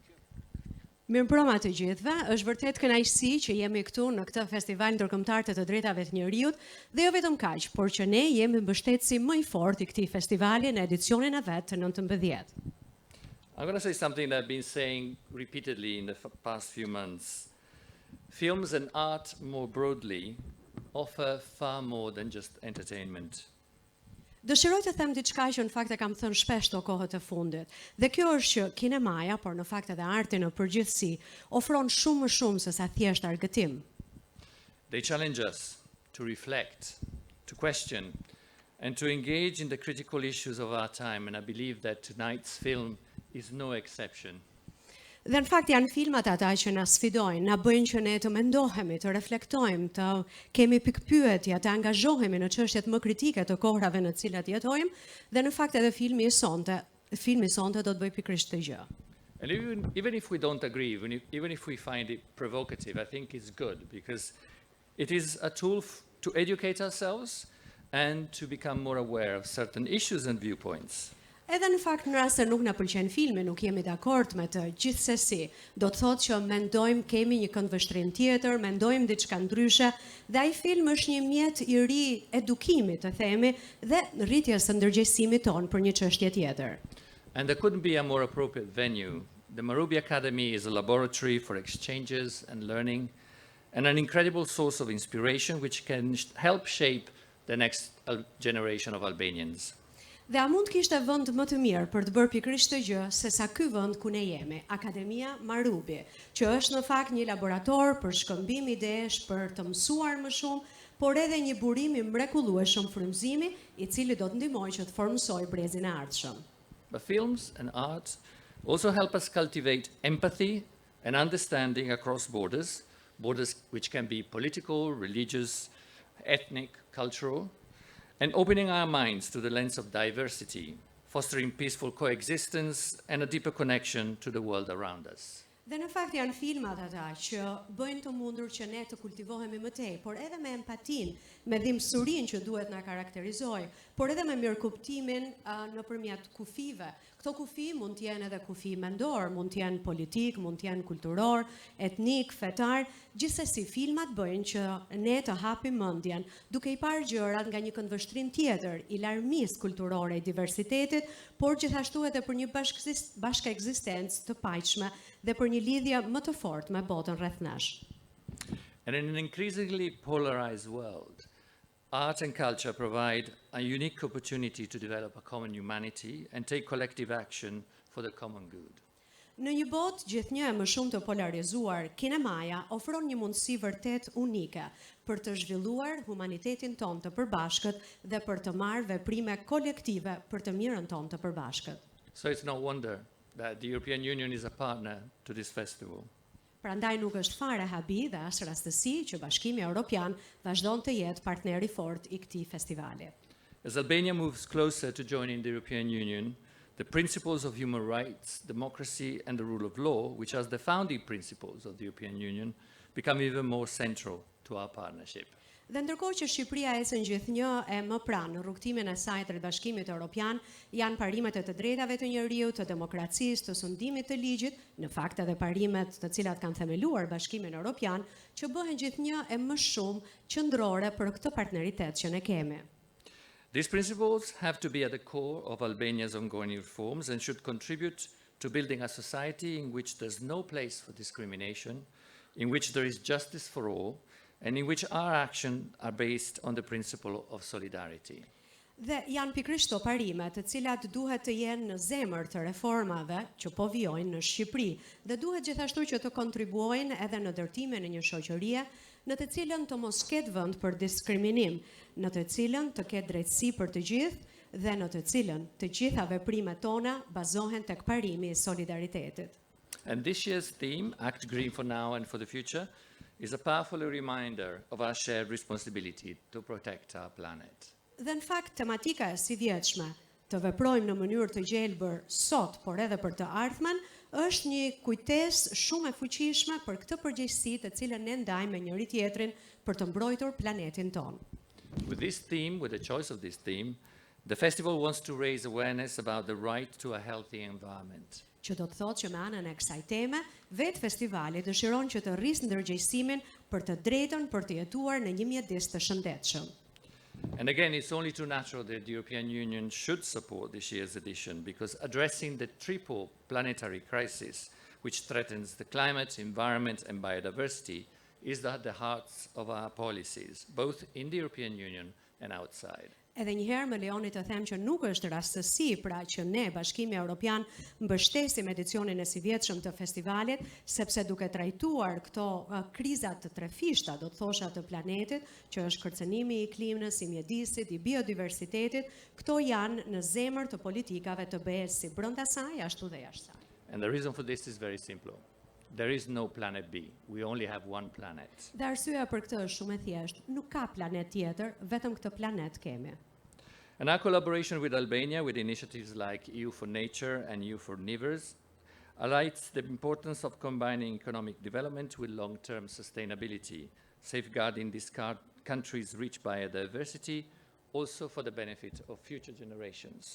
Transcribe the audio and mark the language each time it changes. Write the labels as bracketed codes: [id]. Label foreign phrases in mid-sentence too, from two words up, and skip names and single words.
[sq] Mirëmbrëma të gjithëve, është vërtet kënaqësi që jemi këtu në këtë festival ndërkombëtar të drejtave të njerëzit dhe jo vetëm kaq, por që ne jemi mbështetësi më i fortë i këtij festivali në edicionin e vet të 19. [en] I'm going to say something that I've been saying repeatedly in the past few months. Films and art more broadly offer far more than just entertainment. [sq] Dëshiroj të them diçka që në fakt e kam thënë shpesh të kohët e fundit. Dhe kjo është që kinemaja, por në fakt edhe arti në përgjithësi, ofron shumë më shumë se sa thjesht argëtim. [en] They challenge us to reflect, to question, and to engage in the critical issues of our time, and I believe that tonight's film is no exception. [sq] Dhe në fakt janë filmat ata që na sfidojnë, na bëjnë që ne të mendohemi, të reflektojmë, të kemi pikpyetje, të angazhohemi në çështjet më kritike të kohrave në të cilat jetojmë, dhe në fakt edhe filmi sonte do të bëjë pikërisht këtë gjë. [en] And even if we don't agree, even if we find it provocative, I think it's good because it is a tool to educate ourselves and to become more aware of certain issues and viewpoints. [sq] Edhe në fakt në rast se nuk na pëlqen filmi, nuk jemi dakord me të, gjithsesi, do të thotë që mendojmë kemi një këndvështrim tjetër, mendojmë diçka ndryshe, dhe ai film është një mjet i ri edukimi, të themi, dhe rritjes së ndërgjegjësimit tonë për një çështje tjetër. [en] And there couldn't be a more appropriate venue. The Marubi Academy is a laboratory for exchanges and learning and an incredible source of inspiration which can help shape the next generation of Albanians. [sq] Dhe a mund kishte vend më të mirë për të bërë pikërisht këtë gjë se sa ky vend ku ne jemi, Akademia Marubi, që është në fakt një laborator për shkëmbim idesh, për të mësuar më shumë, por edhe një burim i mrekullueshëm frymëzimi, i cili do të ndihmojë që të formsojë brezin e ardhshëm. [en] But films and art also help us cultivate empathy and understanding across borders which can be political, religious, ethnic, cultural, and opening our minds to the lens of diversity, fostering peaceful coexistence and a deeper connection to the world around us. [sq] Dhe në fakt janë filmat ata që bëjnë të mundur që ne të kultivohemi më tej, por edhe me empatin, me dhimbësurinë që duhet na karakterizojë, por edhe me mirëkuptimin nëpërmjet kufive. Këto kufi mund të jenë edhe kufi mendor, mund të jenë politik, mund të jenë kulturor, etnik, fetar, gjithsesi filmat bëjnë që ne të hapim mendjen, duke i parë gjërat nga një këndvështrim tjetër, i larmisë kulturore, i diversitetit, por gjithashtu edhe për një bashkëekzistencë të paqshme dhe për një lidhje më të fortë me botën rreth nesh. [en] And in an increasingly polarized world, art and culture provide a unique opportunity to develop a common humanity and take collective action for the common good. [sq] Në një botë gjithnjë e më shumë të polarizuar, kinemaja ofron një mundësi vërtet unike për të zhvilluar humanitetin tonë të përbashkët dhe për të marrë veprime kolektive për të mirën tonë të përbashkët. [en] So it's no wonder that the European Union is a partner to this festival. [sq] Prandaj nuk është fare habi dhe as rastësi që Bashkimi Evropian vazhdon të jetë partner i fortë i këtij festivali. [en] As Albania moves closer to joining the European Union, the principles of human rights, democracy and the rule of law, which are the founding principles of the European Union, become even more central to our partnership. [sq] Dhe ndërkohë që Shqipëria ecën gjithnjë e më pranë në rrugtimin e saj drejt Bashkimit Evropian, janë parimet e të drejtave të njeriut, të demokracisë, të sundimit të ligjit, në fakt edhe parimet të cilat kanë themeluar Bashkimin Evropian, që bëhen gjithnjë e më shumë qendrore për këtë partneritet që ne kemi. [en] These principles have to be at the core of Albania's ongoing reforms and should contribute to building a society in which there's no place for discrimination, in which there is justice for all, and in which our actions are based on the principle of solidarity. [sq] Dhe janë pikërisht këto parime të cilat duhet të jenë në zemër të reformave që po vijojnë në Shqipëri dhe duhet gjithashtu që të kontribuojnë edhe në ndërtimin e një shoqërie në të cilën të mos ketë vend për diskriminim, në të cilën të ketë drejtësi për të gjithë dhe në të cilën të gjitha veprimet tona bazohen tek parimi i solidaritetit. [en] And this year's theme, Act Green for Now and for the Future, is a powerful reminder of our shared responsibility to protect our planet. [sq] Dhe në fakt tematika e sivjetshme të veprojmë në mënyrë të gjelbër sot, por edhe për të ardhmen, është një kujtesë shumë e fuqishme për këtë përgjegjësi të cilën ne ndajmë me njëri tjetrin për të mbrojtur planetin ton. [en] With this theme, with the choice of this theme, the festival wants to raise awareness about the right to a healthy environment. [sq] Që do të thotë që me anën e kësaj teme, vetë festivali dëshiron që të rrisë ndërgjegjësimin për të drejtën për të jetuar në një mjedis të shëndetshëm. [en] And again, it's only too natural that the European Union should support this year's edition, because addressing the triple planetary crisis, which threatens the climate, environment, and biodiversity, is at the heart of our policies, both in the European Union and outside. [sq] Edhe njëherë më lejoni të them që nuk është rastësi pra që ne, Bashkimi Evropian, mbështesim edicionin e sivjetshëm të festivalit, sepse duke trajtuar këto krizat të trefishta, do të thosha të planetit, që është kërcënimi i klimës, i mjedisit, i biodiversitetit, këto janë në zemër të politikave të BE-s si brenda saj, ashtu dhe jashtë saj. [en] And the reason for this is very simple. There is no planet B. We only have one planet. [sq] Dhe arsyeja për këtë është shumë e thjeshtë. Nuk ka planet tjetër, vetëm këtë planet kemi. [en] And our collaboration with Albania, with initiatives like EU for Nature and EU for Neighbors, highlights the importance of combining economic development with long-term sustainability, safeguarding this country's rich biodiversity, also for the benefit of future generations.